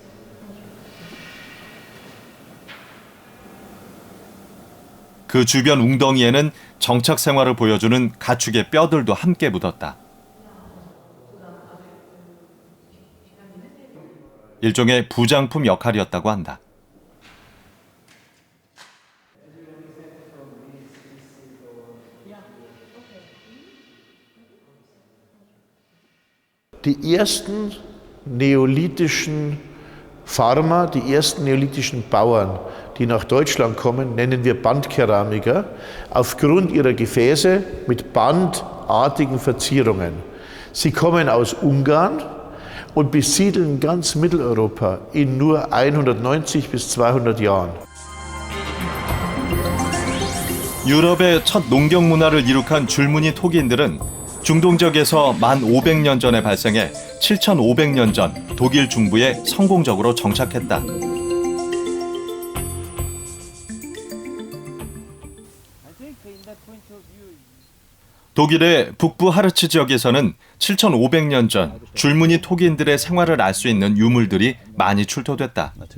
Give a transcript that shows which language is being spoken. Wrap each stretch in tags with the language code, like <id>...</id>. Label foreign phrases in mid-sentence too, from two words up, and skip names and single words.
<ko>그 주변 웅덩이에는 정착 생활을 보여주는 가축의 뼈들도 함께 묻었다. 일종의 부장품 역할이었다고 한다.</ko> <de>Die ersten neolithischen Farmer, die ersten neolithischen Bauern, die nach Deutschland kommen, nennen wir Bandkeramiker, aufgrund ihrer Gefäße mit bandartigen Verzierungen. Sie kommen aus Ungarn und besiedeln ganz Mitteleuropa in nur 190 bis 200 Jahren.</de> <ko>유럽의 첫 농경 문화를 이룩한 줄무늬 토기인들은 중동 지역에서 1500년 전에 발생해 7500년 전 독일 중부에 성공적으로 정착했다. 독일의 북부 하르츠 지역에서는 7500년 전 줄무늬 토기인들의 생활을 알 수 있는 유물들이 많이 출토됐다.</ko>